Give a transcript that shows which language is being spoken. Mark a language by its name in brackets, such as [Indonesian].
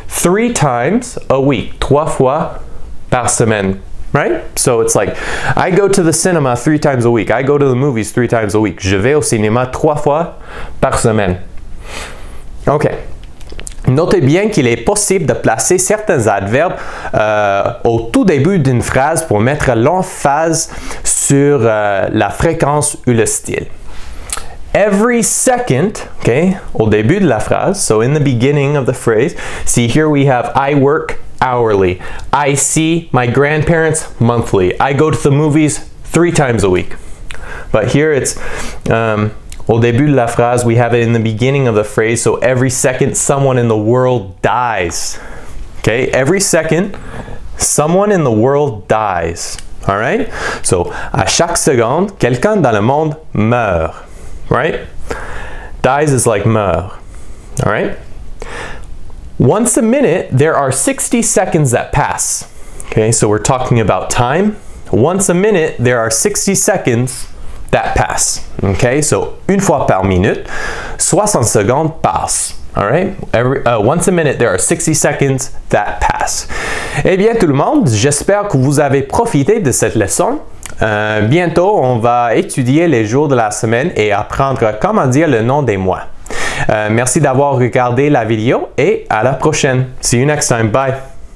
[English] 3 times a week, [French] 3 fois par semaine. [English] Right? So it's like, I go to the cinema 3 times a week. I go to the movies 3 times a week. [French] Je vais au cinéma 3 fois par semaine. OK. Notez bien qu'il est possible de placer certains adverbes au tout début d'une phrase pour mettre l'emphase sur la fréquence ou le style. [English] Every second, okay, [French] au début de la phrase, [English] so in the beginning of the phrase, see here we have I work hourly. I see my grandparents monthly. I go to the movies 3 times a week. But here it's [French] au début de la phrase, [English] we have it in the beginning of the phrase, so every second someone in the world dies. Okay, every second someone in the world dies. All right? [French] So, à chaque seconde, quelqu'un dans le monde meurt. [English] Right? Dies is like meurt. All right? Once a minute, there are 60 seconds that pass. Okay, so we're talking about time. Once a minute, there are 60 seconds that pass. [French] Okay, so une fois par minute, 60 secondes passent. [English] All right, once a minute, there are 60 seconds that pass. [French] Eh bien, tout le monde, j'espère que vous avez profité de cette leçon. Bientôt, on va étudier les jours de la semaine et apprendre comment dire le nom des mois. Merci d'avoir regardé la vidéo et à la prochaine. [English] See you next time. Bye.